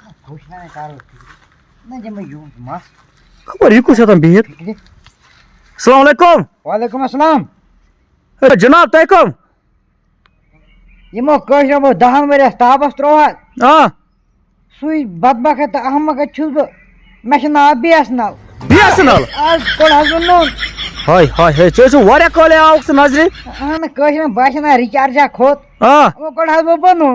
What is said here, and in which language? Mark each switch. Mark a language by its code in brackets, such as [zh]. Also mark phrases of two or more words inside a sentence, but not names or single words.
[ks] خبر یہ کس بہت [ar] السلام علیکم. وعلیکم السلام. [ks] جناب تُہۍ کم یمو کٲشرو 10 ؤریَس تاپس تروہا سُے بدبخت تہٕ احمقت چھُس بہٕ. مےٚ چھُ ناو BSNL. BSNL آز کوٚڑ حظ ووٚنُن ہاے ہاے ہاے ژٕ ٲسِو واریاہ کالے آوُکھ ژٕ نظرِ. اہن کٲشرٮ۪ن باسان رِچارجا کھوٚت وۄنۍ کوٚڑ حظ بہٕ ووٚنُن.